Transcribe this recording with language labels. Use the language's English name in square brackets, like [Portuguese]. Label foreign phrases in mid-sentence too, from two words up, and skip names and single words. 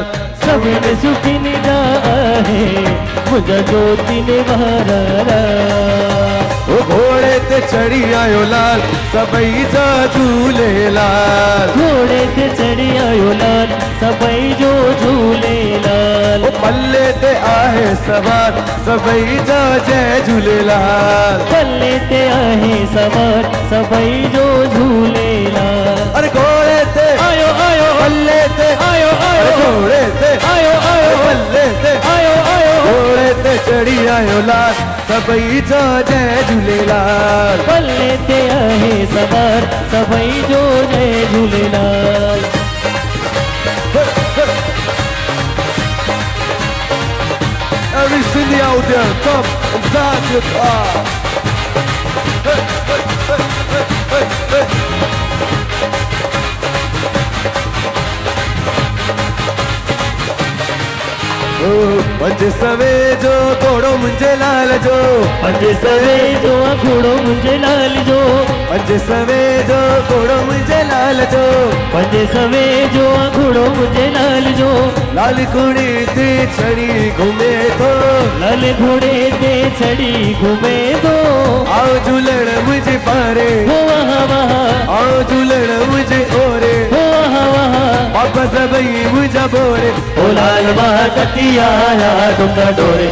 [Sindhi] समुंड सुखनि जा आहे मुंहिंजा ज्योतिनि वारा लाल। ओ घोड़े ते चढ़ी आयो लाल सभई जा झूलेलाल। घोड़े ते चढ़ी आयो लाल सभई जो झूलेलाल। ओ पल्ले ते आहे सवार सभई जा जय झूलेलाल। पल्ले ते आहे सवार सभई जो झूलेलाल। अरे घोड़े ते आयो आयो पल्ले ते आयो अरे आयो घोड़े ते आयो आयो पल्ले ते आयो आयो घोड़े ते चढ़ी आयो लाल सभई जा जय झूलेलाल। पल्ले ते आहे सवार सभई जो जय झूलेलाल। [English] Every Cindy out there, come and start your car. Hey, hey, hey, hey, hey, hey. [Sindhi] पंज सवे जो घोड़ो मुंहिंजे लाल जो। पंज सवे जो घोड़ो मुंहिंजे लाल जो। पंज सवे जो घोड़ो मुंहिंजे लाल जो। पंज सवे जो घोड़ो मुंहिंजे लाल जो। लाल घोड़े ते चढ़ी घूमे थो। लाल घोड़े ते चढ़ी घूमे थो। आओ झूलण मुंहिंजे पारे हो वहाँ वहाँ आओ झूलण मुंहिंजे ओरे। हो वहाँ वहाँ वापस सभई मुंहिंजा बोरे। ओ लाल मां कटिया हारा तुंदा डोरे।